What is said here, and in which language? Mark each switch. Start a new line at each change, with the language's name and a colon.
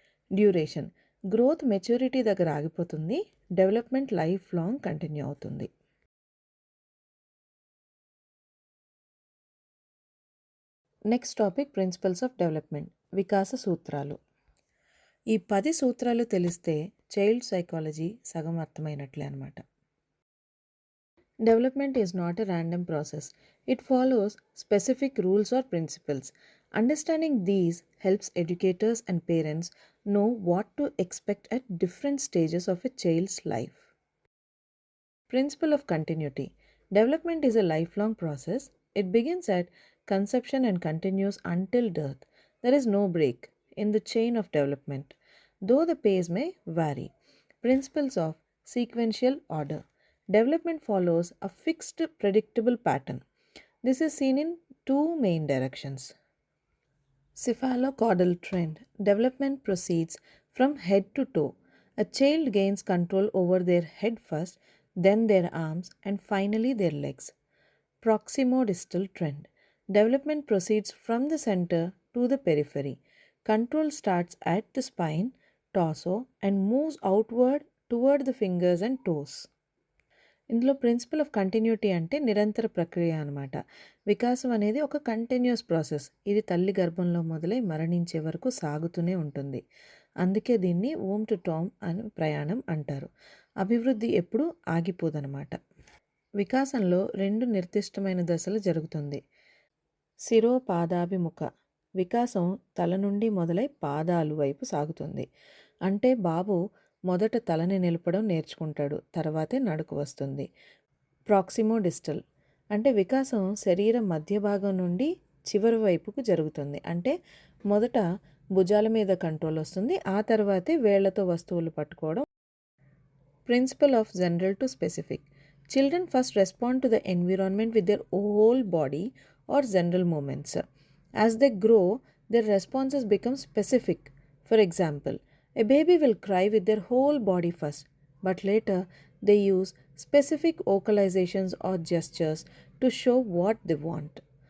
Telugu: Duration: growth maturity దగ్గర ఆగిపోతుంది, development life long continue అవుతుంది. Next topic principles of development, వికాస సూత్రాలు. ఈ 10 సూత్రాలు తెలిస్తే చైల్డ్ సైకాలజీ సగం అర్థమైనట్లే అనమాట.
English: Development is not a random process. It follows specific rules or principles. Understanding these helps educators and parents know what to expect at different stages of a child's life. Principle of continuity. Development is a lifelong process. It begins at conception and continues until death. There is no break in the chain of development, though the pace may vary. Principles of sequential order. Development follows a fixed, predictable pattern. This is seen in two main directions. Cephalocaudal trend. Development proceeds from head to toe. A child gains control over their head first, then their arms, and finally their legs. Proximodistal trend. Development proceeds from the center to the periphery. Control starts at the spine, torso, and moves outward toward the fingers and toes.
Telugu: ఇందులో principal of continuity అంటే నిరంతర ప్రక్రియ అనమాట. వికాసం అనేది ఒక continuous process. ఇది తల్లి గర్భంలో మొదలై మరణించే వరకు సాగుతూనే ఉంటుంది. అందుకే దీన్ని ఓమ్ టు టామ్ అని ప్రయాణం అంటారు. అభివృద్ధి ఎప్పుడూ ఆగిపోదనమాట. వికాసంలో రెండు నిర్దిష్టమైన దశలు జరుగుతుంది. శిరోపాదాభిముఖ వికాసం తల నుండి మొదలై పాదాలు వైపు సాగుతుంది. అంటే బాబు మొదట తలని నిలపడం నేర్చుకుంటాడు, తర్వాతే నడుకు వస్తుంది. ప్రాక్సిమోడిస్టల్ అంటే వికాసం శరీరం మధ్య భాగం నుండి చివరి వైపుకు జరుగుతుంది. అంటే మొదట భుజాల మీద కంట్రోల్ వస్తుంది, ఆ తర్వాతే వేళ్లతో వస్తువులు పట్టుకోవడం.
English: Principle of general to specific. Children first respond to the environment with their whole body or general movements. As they grow, their responses become specific. For example, a baby will cry with their whole body first, but later they use specific vocalizations or gestures to show what they want.